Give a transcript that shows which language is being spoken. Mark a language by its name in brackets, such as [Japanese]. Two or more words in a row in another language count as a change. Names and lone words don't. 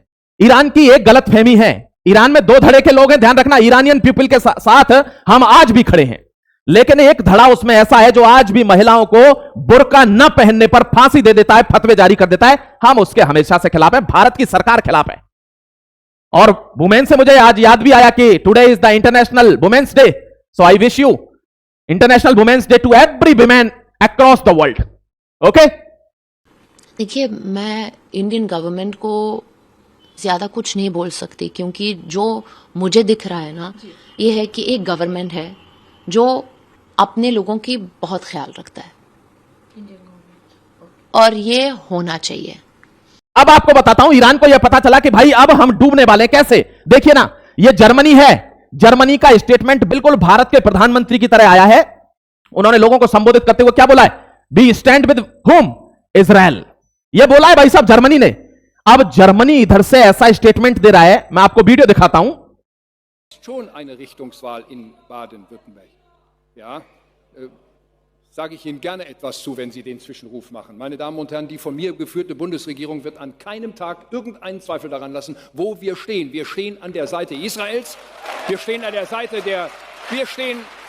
[Hindi] ईरान की एक गलत फहमी है, ईरान में दो धड़े के लोग हैं, ध्यान रखना। [English] Iranian people [Hindi] के साथ हम आज भी खड़े हैं, लेकिन एक धड़ा उसमें ऐसा है जो आज भी महिलाओं को बुर्का न पहनने पर फांसी दे देता है, फतवे जारी कर देता है। हम उसके हमेशा से खिलाफ हैं, भारत की सरकार खिलाफ है। और वुमेन से मुझे आज याद भी आया कि [English] Today is the International Women's Day, so I wish you International Women's Day to every woman across the world. Okay? [Hindi] देखिए, मैं [English] Indian government [Hindi] को ज्यादा कुछ नहीं बोल सकती, क्योंकि जो मुझे दिख रहा है ना, ये है कि एक गवर्नमेंट है जो अपने लोगों की बहुत ख्याल रखता है और ये होना चाहिए। अब आपको बताता हूं, ईरान को यह पता चला कि भाई अब हम डूबने वाले हैं। कैसे? देखिए ना, ये जर्मनी है। जर्मनी का स्टेटमेंट बिल्कुल भारत के प्रधानमंत्री की तरह आया है। उन्होंने लोगों को संबोधित करते हुए क्या बोला है? [English] We stand with whom? Israel. [Hindi] ये बोला है भाई साहब जर्मनी ने। अब जर्मनी इधर से ऐसा स्टेटमेंट दे रहा है, मैं आपको वीडियो दिखाता हूं। [German] Schon eine Richtungswahl in Baden-Württemberg. Ja, sage ich Ihnen gerne etwas zu, wenn Sie den Zwischenruf machen. Meine Damen und Herren, die von mir geführte Bundesregierung wird an keinem Tag irgendeinen Zweifel daran lassen, wo wir stehen. Wir stehen an der Seite Israels. Wir stehen an der Seite wir stehen.